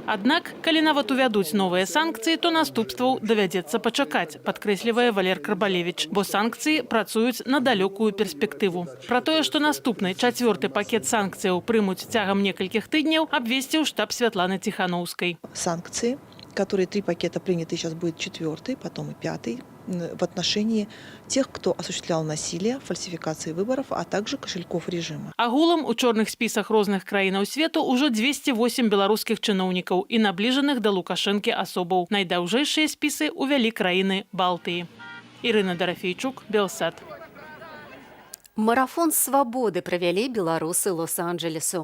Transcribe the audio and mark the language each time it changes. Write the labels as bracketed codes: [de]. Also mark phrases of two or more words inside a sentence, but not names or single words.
[be] Аднак, калі нават увядуць новыя санкцыі, то наступстваў давядзецца пачакаць, падкрэслівае Валер Карбалевіч, бо санкцыі працуюць на далёкую перспектыву. Пра тое, што наступны 4 пакет санкцыяў прымуць цягам некалькіх тыдняў, абвесціў штаб Святланы Ціханаўскай. [ru] Санкции, которые 3 пакета приняты, сейчас будет 4, потом и 5, в отношении тех, кто осуществлял насилие, фальсификации выборов, а также кошельков режима. [be] Агулам у чорных спісах розных краінаў свету ўжо 208 беларускіх чыноўнікаў і набліжаных да Лукашэнкі асобаў. Найдаўжэйшыя спісы ўвялі краіны Балтыі. Ірына Дарафійчук, Белсат. Марафон свабоды правялі беларусы Лос-Анджелесу.